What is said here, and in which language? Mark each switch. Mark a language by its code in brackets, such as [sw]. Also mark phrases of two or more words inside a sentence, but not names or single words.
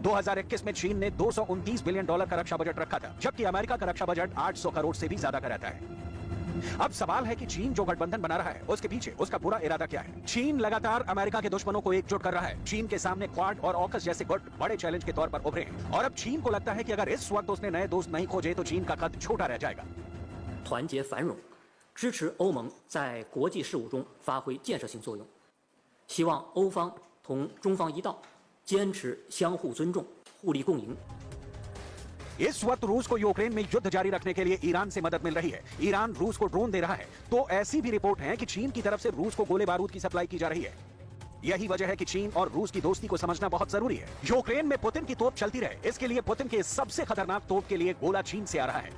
[hi] 2021 में चीन ने $229 बिलियन का रक्षा बजट रखा था, जबकि अमेरिका का रक्षा बजट 800 करोड़ से भी ज्यादा का रहता है। अब सवाल है कि चीन जो गठबंधन बना रहा है, उसके पीछे उसका पूरा इरादा क्या है? चीन लगातार अमेरिका के दुश्मनों को एकजुट कर रहा है। चीन के सामने क्वाड और ऑकस जैसे गुट बड़े चैलेंज के तौर पर उभरे हैं, और अब चीन को लगता है कि अगर इस वक्त उसने नए दोस्त नहीं खोजे तो चीन का कद छोटा रह जाएगा। [zh] 团结繁荣，支持欧盟在国际事务中发挥建设性作用。希望欧方同中方一道，坚持相互尊重、互利共赢。 [hi] इस वक्त रूस को यूक्रेन में युद्ध जारी रखने के लिए ईरान से मदद मिल रही है। ईरान रूस को ड्रोन दे रहा है, तो ऐसी भी रिपोर्ट है कि चीन की तरफ से रूस को गोले बारूद की सप्लाई की जा रही है। यही वजह है कि चीन और रूस की दोस्ती को समझना बहुत जरूरी है। यूक्रेन में पुतिन की तोप चलती रहे, इसके लिए पुतिन के सबसे खतरनाक तोप के लिए गोला चीन से आ रहा है।